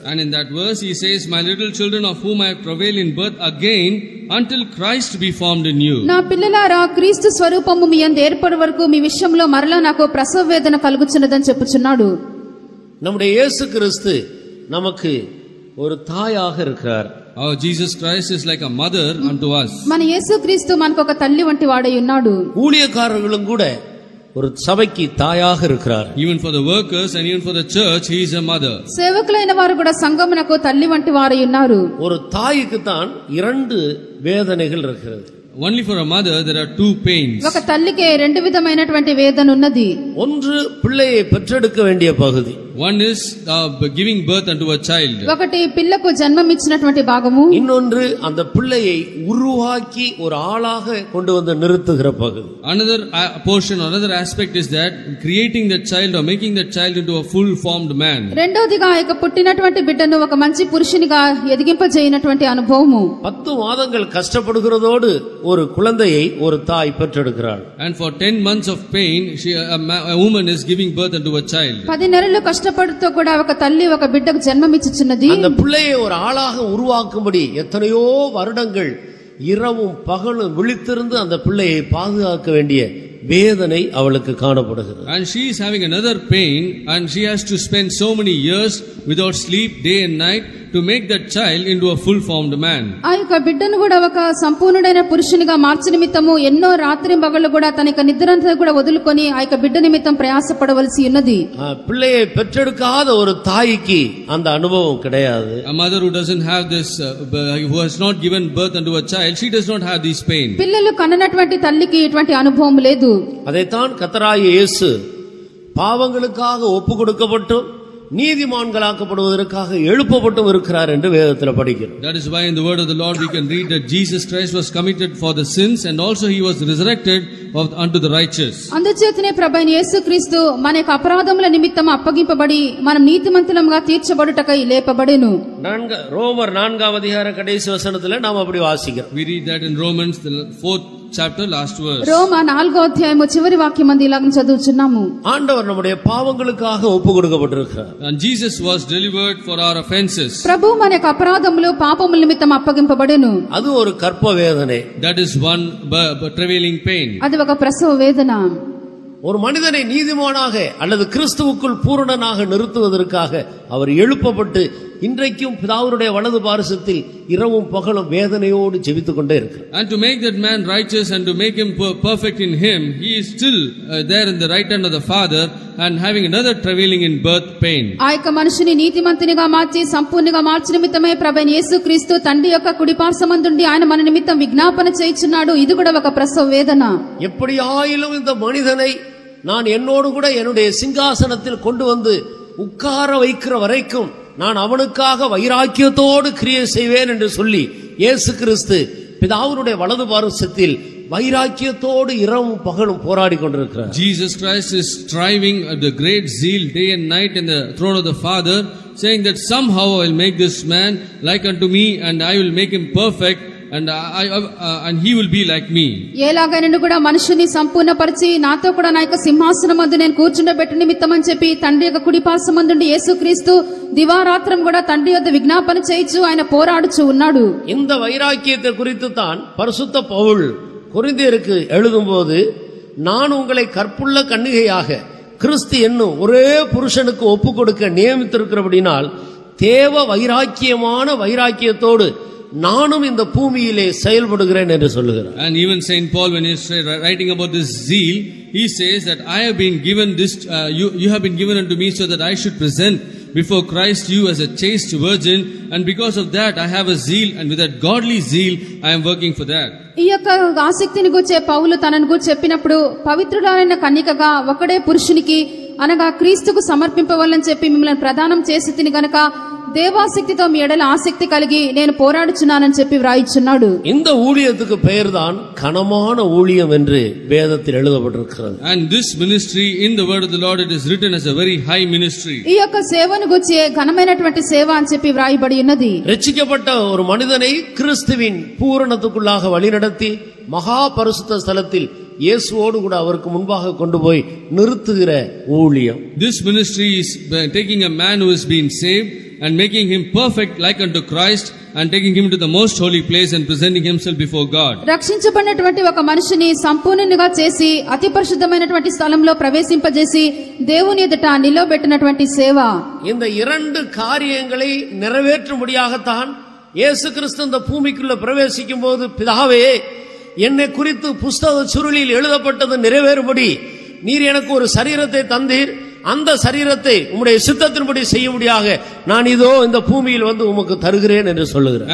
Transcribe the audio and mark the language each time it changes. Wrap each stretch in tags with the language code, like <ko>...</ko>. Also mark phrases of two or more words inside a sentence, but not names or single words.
<en>And in that verse he says, my little children of whom I travail in birth again until Christ be formed in you.</en> <te>నా పిల్లలారా క్రీస్తు స్వరూపము మీ యందు ఏర్పడు వరకు మీ విషయంలో మరలా నాకు ప్రసవ వేదన కలుగుచున్నదని చెప్పుచున్నాడు.</te> <ta>நம்முடைய இயேசு கிறிஸ்து நமக்கு ஒரு தாயாக இருக்கிறார்.</ta> <en>Our Jesus Christ is like a mother unto us.</en> <te>మన యేసుక్రీస్తు మనకు ఒక తల్లి వంటి వాడై ఉన్నాడు.</te> <ta>ஊழியக்காரர்களும் கூட ஒரு சபைக்கு தாயாக இருக்கிறார்.</ta> <en>Even for the workers and even for the church, he is a mother.</en> <te>సేవకులైన వారు కూడా సంఘమునకు తల్లి వంటి వారై ఉన్నారు.</te> <ta>ஒரு தாய்க்கு தான் 2 வேதனைகள் இருக்கிறது.</ta> <en>Only for a mother there are 2 pains.</en> <te>ఒక తల్లికి 2 విధమైనటువంటి వేదన ఉన్నది.</te> <ta>ஒன்று பிள்ளையை பெற்றெடுக்க வேண்டிய பகுதி.</ta> <en>One is giving birth unto a child.</en> <te>ఒకటి పిల్లకు జన్మమిచ్చినటువంటి భాగము.</te> <ta>இன்னொன்று அந்த பிள்ளையை உருவாக்கி ஒரு ஆளாக கொண்டு வந்து நிறுத்துகிற பகுதி.</ta> <en>Another portion, another aspect is that creating that child or making that child into a full formed man.</en> <te>రెండోదిగా ఇక పుట్టినటువంటి బిడ్డను ఒక మంచి పురుషునిగా ఎదిగింపజేయనటువంటి అనుభవము.</te> <ta>10 மாதங்கள் கஷ்டப்படுகிறதோடு ஒரு குழந்தையை ஒரு தாய் பெற்றெடுக்கிறாள்.</ta> <en>And for 10 months of pain, a woman is giving birth unto a child.</en> <te>10 నెలలు కష్టపడుతూ కూడా ఒక తల్లి ఒక బిడ్డకు జన్మమిచ్చుచున్నది.</te> <ta>அந்த பிள்ளையை ஒரு ஆளாக உருவாக்கும்படி எத்தனையோ வருடங்கள் இரவும் பகலும் விழித்திருந்து அந்த பிள்ளையை பாதுகாக்க வேண்டிய வேதனை அவளுக்கு காணப்படுகிறது.</ta> <en>And she is having another pain, and she has to spend so many years without sleep day and night to make that child into a full formed man.</en> <te>ఆ యొక్క బిడ్డను కూడా ఒక సంపూర్ణుడైన పురుషునిగా మార్చు నిమిత్తము ఎన్నో రాత్రి పగళ్ళు కూడా తన యొక్క నిద్రంతా కూడా వదులుకొని ఆ యొక్క బిడ్డ నిమిత్తం ప్రయాసపడవలసి ఉన్నది.</te> <ta>பிள்ளையை பெற்றெடுக்காத ஒரு தாய்க்கு அந்த அனுபவம் கிடையாது.</ta> <en>A mother who doesn't have this who has not given birth unto a child, she does not have this pain.</en> <te>పిల్లలు కన్ననటువంటి తల్లికి ఇటువంటి అనుభవం లేదు.</te> <ta>அதைத்தான் கர்த்தராகிய இயேசு பாவங்களுக்காக ஒப்பு கொடுக்கப்பட்டும் நீதிமான்களாக்கப்படுவதற்காக எழுப்பப்பட்டும் இருக்கிறார் என்று வேதத்தில் படிக்கிறோம்.</ta> <en>That is why in the word of the Lord we can read that Jesus Christ was committed for the sins and also he was resurrected unto the righteous.</en> <te>అందుచేతనే ప్రభువైన యేసుక్రీస్తు మన యొక్క అపరాధముల నిమిత్తం అప్పగింపబడి మనం నీతిమంతులముగా తీర్చబడుటకై లేపబడెను.</te> <ta>ரோமர் 4ஆம் அதிகார கடைசி வசனத்தில் நாம் அப்படி வாசிக்கிறோம்.</ta> <en>We read that in Romans the 4th chapter last verse.</en> <te>రోమ 4వ అధ్యాయము చివరి వాక్యం అంది ఇలాగ చదువుచున్నాము.</te> <ta>ஆண்டவர் நம்முடைய பாவங்களுக்காக ஒப்பு கொடுக்கப்பட்டிருக்கிறார்.</ta> <en>And Jesus was delivered for our offenses.</en> <te>ప్రభు మన యొక్క అపరాధములు పాపముల నిమిత్తం అప్పగింపబడెను.</te> <ta>அது ஒரு கற்ப வேதனை.</ta> <en>That is one travailing pain.</en> <te>అది ఒక ప్రసవ వేదన.</te> <ta>ஒரு மனிதனை நீதிமானாக அல்லது கிறிஸ்துவுக்குள் பூரணனாக நிறுத்துவதற்காக அவர் எழுப்பப்பட்டு இன்றைக்கும் பிதாவுடைய வலது பாரிசத்தில் இரவும் பகலும் வேதனையோடு ஜெபித்துக் கொண்டே இருக்கிறார்.</ta> <en>And to make that man righteous and to make him perfect in him, he is still there in the right hand of the Father and having another travailing in birth pain.</en> <te>ఆ యొక్క మనిషిని నీతిమంతునిగా మార్చి సంపూర్ణంగా మార్చి నిమిత్తమే ప్రభువైన యేసుక్రీస్తు తండ్రి యొక్క కుడి పార్శ్వమందుండి ఆయన మన నిమిత్తం విజ్ఞాపన చేయుచున్నాడు. ఇది కూడా ఒక ప్రసవ వేదన.</te> <ta>எப்படியாயிலும் இந்த மனிதனை நான் என்னோடு கூட என்னுடைய சிங்காசனத்தில் கொண்டு வந்து உட்கார வைக்கிற வரைக்கும் நான் அவனுக்காக வைராக்கியத்தோடு கிரியை செய்வேன் என்று சொல்லி இயேசு கிறிஸ்து பிதாவுடைய வலது பாரிசத்தில் வைராக்கியத்தோடு இரவும் பகலும் போராடி கொண்டிருக்கிறார்.</ta> <en>Jesus Christ is striving at the great zeal day and night in the throne of the Father, saying that somehow I will make this man like unto me and I will make him perfect and he will be like me.</en> <te>ఎలాగైనా కూడా మనుషుని సంపూర్ణపరిచి నాతో కూడా నా యొక్క సింహాసనం వద్ద నేను కూర్చుండబెట్టు నిమిత్తం అని చెప్పి తండ్రి యొక్క కుడి పార్శ్వమందుండి యేసుక్రీస్తు దివారాత్రం కూడా తండ్రి యొద్ద విజ్ఞాపన చేయించు ఆయన పోరాడుచు ఉన్నాడు.</te> <ta>இந்த வைராக்கியத்தை குறித்து தான் பரிசுத்த பவுல் கொரிந்தியருக்கு எழுதும்போது நான் உங்களை கற்புள்ள கன்னிகையாக கிறிஸ்து என்னும் ஒரே புருஷனுக்கு ஒப்பு கொடுக்க நியமித்திருக்கிறபடினால் தேவ வைராக்கியமான வைராக்கியத்தோடு நானும் இந்த பூமியிலே செயல்படுகிறேன் என்று சொல்லுகிறார்.</ta> <en>And even Saint Paul, when he is writing about this zeal, he says that I have been given this you have been given unto me so that I should present before Christ you as a chaste virgin, and because of that I have a zeal, and with that godly zeal I am working for that.</en> <te>ఈ యొక్క ఆసక్తిని గురించి పౌలు తనను గురించి చెప్పినప్పుడు పవిత్రురాలైన కన్యకగా ఒకడే పురుషునికి అనగా క్రీస్తుకు సమర్పింపవాలని చెప్పి మిమ్మల్ని ప్రదానం చేసి తిని గనక దేవాసక్తితో మీ ఎడల ఆసక్తి కలిగి నేను పోరాడుచున్నానని చెప్పి వ్రాయిచున్నాడు.</te> <ta>இந்த ஊழியத்துக்கு பெயர்தான் கனமான ஊழியம் என்று வேதத்தில் எழுதப்பட்டிருக்கிறது.</ta> <en>And this ministry in the word of the Lord, it is written as a very high ministry.</en> <te>ఈ యొక్క సేవను గురించి ఘనమైనటువంటి సేవ అని చెప్పి వ్రాయబడి ఉన్నది.</te> <ta>ரட்சிக்கப்பட்ட ஒரு மனிதனை கிறிஸ்துவின் பூரணத்துக்குள்ளாக வழிநடத்தி மகா பரிசுத்த ஸ்தலத்தில் இயேசுவோடு கூட அவருக்கு முன்பாக கொண்டு போய் நிறுத்துகிற ஊழியம்.</ta> <en>This ministry is taking a man who has been saved and making him perfect like unto Christ and taking him to the most holy place and presenting himself before God.</en> <te>రక్షించబడినటువంటి ఒక మనిషిని సంపూర్ణునిగా చేసి అతి పరిశుద్ధమైనటువంటి స్థలంలో ప్రవేశింపజేసి దేవుని ఎదుట నిలవబెట్టినటువంటి సేవ.</te> <ta>இந்த இரண்டு காரியங்களை நிறைவேற்றும்படியாகத்தான் இயேசு கிறிஸ்து இந்த பூமிக்குள்ள பிரவேசிக்கும் போது பிதாவே என்னை குறித்து புஸ்தக சுருளில் எழுதப்பட்டது நிறைவேறும்படி நீர் எனக்கு ஒரு சரீரத்தை தந்தீர், அந்த சரீரத்தை உம்முடைய சித்தத்தின்படி செய்யும்படியாக நான் இதோ இந்த பூமியில் வந்து உமக்கு தருகிறேன் என்று சொல்லுகிறார்.</ta>